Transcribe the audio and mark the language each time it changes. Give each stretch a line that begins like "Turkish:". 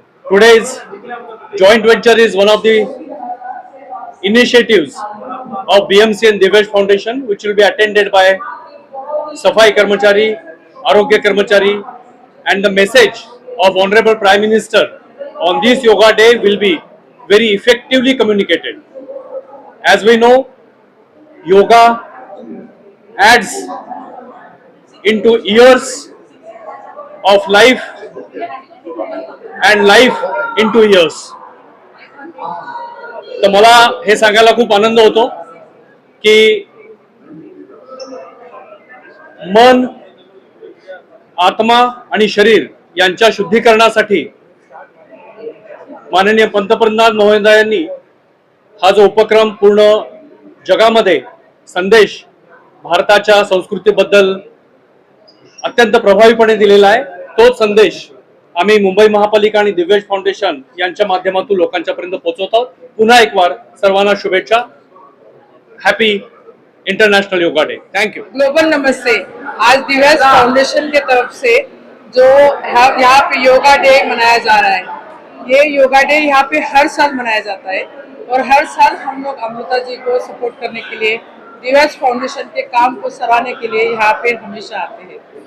English: Today's joint venture is one of the initiatives of BMC and Divesh Foundation, which will be attended by Safai Karmachari, Arogya Karmachari, and the message of Honorable Prime Minister on this Yoga Day will be very effectively communicated. As we know, yoga adds into years of life and life into years.
Marathi: तर मला हे सांगायला खूप आनंद होतो की मन, आत्मा आणि शरीर यांच्या शुद्धीकरणासाठी माननीय पंतप्रधान महोदयांनी हा जो उपक्रम पूर्ण जगामध्ये संदेश भारताच्या संस्कृतीबद्दल अत्यंत प्रभावीपणे दिलेला आहे. तोच संदेश आम्ही मुंबई महापालिका आणि दिव्येश फाउंडेशन यांच्या माध्यमातून लोकांच्या पर्यंत पोहोचवत आहोत. पुन्हा एक बार सर्वांना शुभेच्छा.
English: Happy international yoga day. Thank you. Global namaste.
Hindi: आज दिव्येश फाउंडेशन के तरफ से जो यहाँ पे योगा डे मनाया जा रहा है, ये योगा डे यहाँ पे हर साल मनाया जाता है और हर साल हम लोग अमृता जी को सपोर्ट करने के लिए, दिव्येश फाउंडेशन के काम को सराहने के लिए यहाँ पे हमेशा आते हैं.